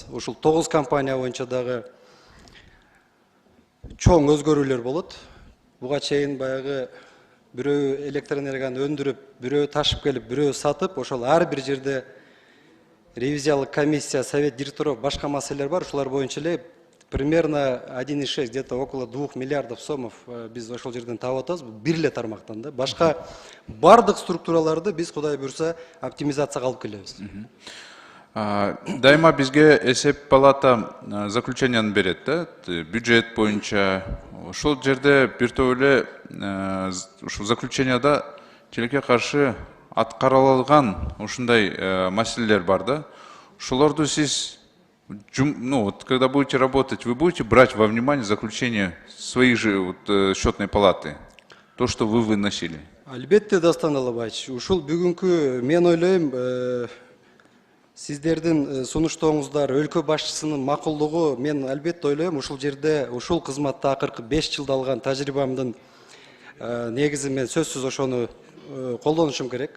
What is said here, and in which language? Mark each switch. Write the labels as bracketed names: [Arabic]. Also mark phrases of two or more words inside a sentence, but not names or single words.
[Kyrgyz] Ушул 9 компания боюнча дагы чоң өзгөрүүлөр болот. Буга чейин баягы бирөө электр энергияны өндүрүп, бирөө ташып келип, бирөө сатып, ошол ар бир жерде ревизиялык комиссия, [Russian] совет директоров, [Kyrgyz] башка маселелер бар. Ушулар боюнча эле [Russian] примерно 1,6, где-то около 2 миллиардов сомов [Kyrgyz] биз ошол жерден таап атабыз. Бир эле тармактан да. Башка бардык структураларды биз Кудай буйрса оптимизацияга алып келебиз. Дайыма бизге эсеп палата заключенияны берет да, бюджет боюнча. Ошол жерде бир топ эле ушул заключенияда тилекке каршы аткарылган ушундай маселелер бар да. Ошолорду сиз, [Russian] когда будете работать, вы будете брать во внимание заключение своих же счетной палаты, то, что вы выносили? [Kyrgyz] Албетте, Дастан Далабаевич, ушул бүгүнкү мен ойлойм, Сиздердин сунуштооңуздар өлкө башчысынын макулдугу, мен албетте ойлойм, ушул жерде ушул кызматта акыркы 5 жылда алган тажрыйбамдын негизи мен сөзсүз ошону колдонушум керек.